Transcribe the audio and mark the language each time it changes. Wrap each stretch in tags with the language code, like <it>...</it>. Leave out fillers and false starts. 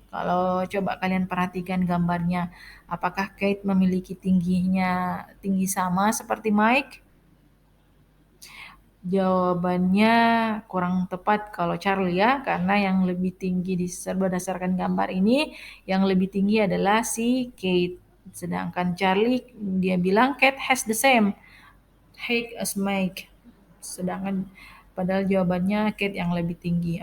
<id>Kalau coba kalian perhatikan gambarnya, apakah Kate memiliki tinggi sama seperti Mike? Jawabannya kurang tepat kalau Charlie ya, karena yang lebih tinggi berdasarkan gambar ini, yang lebih tinggi adalah si Kate. Sedangkan Charlie dia bilang</id> <en>Kate has the same height as Mike.</en> <id>Sedangkan padahal jawabannya Kate yang lebih tinggi.</id>